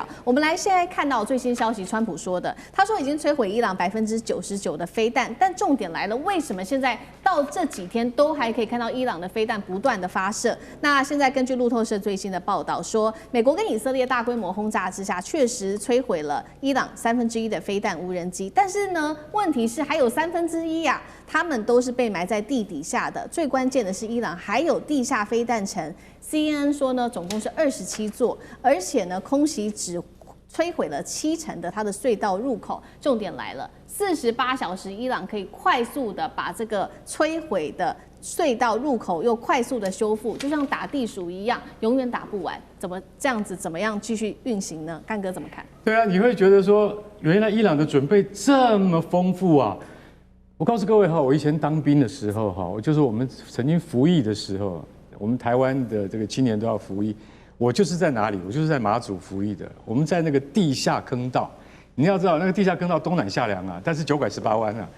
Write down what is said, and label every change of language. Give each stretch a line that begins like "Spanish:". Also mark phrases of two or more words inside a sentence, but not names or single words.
Chinese: 我們來現在看到最新消息，川普說的，他說已經摧毀伊朗99%的飛彈，但重點來了，為什麼現在到這幾天都還可以看到伊朗的飛彈不斷的發射。那現在根據路透社最新的報道說，美國跟以色列大規模轟炸之下，確實摧毀了伊朗1/3的飛彈無人機。但是呢，問題是還有1/3呀，他們都是被埋在地底下的。最關鍵的是，伊朗還有地下飛彈城。CNN 說呢，總共是27座，而且呢，空襲只摧毀了70%的它的隧道入口。重點來了，48小時，伊朗可以快速的把這個摧毀的隧道入口又快速的修復，就像打地鼠一樣，永遠打不完。怎么这样子？怎么样繼續運行呢？幹哥怎麼看？對啊，你會覺得說，原來伊朗的準備這麼豐富啊！我告訴各位哈，我以前當兵的時候哈，就是我們曾經服役的時候，我們台灣的這個青年都要服役。我就是在哪裡？我就是在馬祖服役的。我們在那個地下坑道，你要知道那個地下坑道東南下梁啊，但是9拐18彎啊。